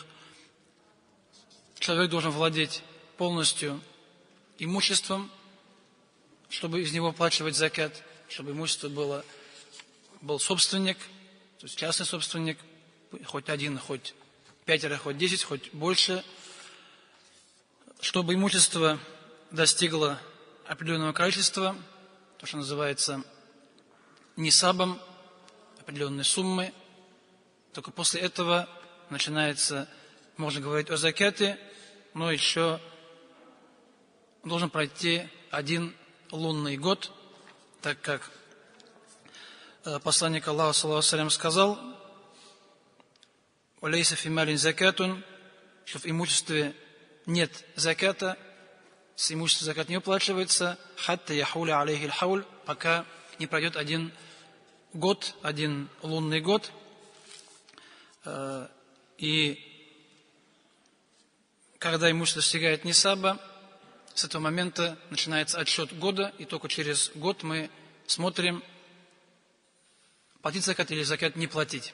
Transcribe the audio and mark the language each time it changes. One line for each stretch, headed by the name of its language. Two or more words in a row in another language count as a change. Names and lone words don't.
Russian: Человек должен владеть полностью имуществом, чтобы из него оплачивать закат, чтобы имущество был собственник, то есть частный собственник, хоть один, хоть 5, хоть 10, хоть больше, чтобы имущество достигло определенного количества, то, что называется нисабом, определенной суммы. Только после этого начинается, можно говорить о закате, но еще должен пройти 1 лунный год, так как посланник Аллаха
Arabic: صلى الله عليه وسلم
Russian: сказал:
Arabic: «وليس في مال زكاة»,
Russian: что в имуществе нет заката, с имущества закат не уплачивается,
Arabic: حتى يحول عليه الحول,
Russian: пока не пройдет 1 год, 1 лунный год. И когда имущество достигает нисаба, с этого момента начинается отсчет года, и только через год мы смотрим, платить закат или закат не платить.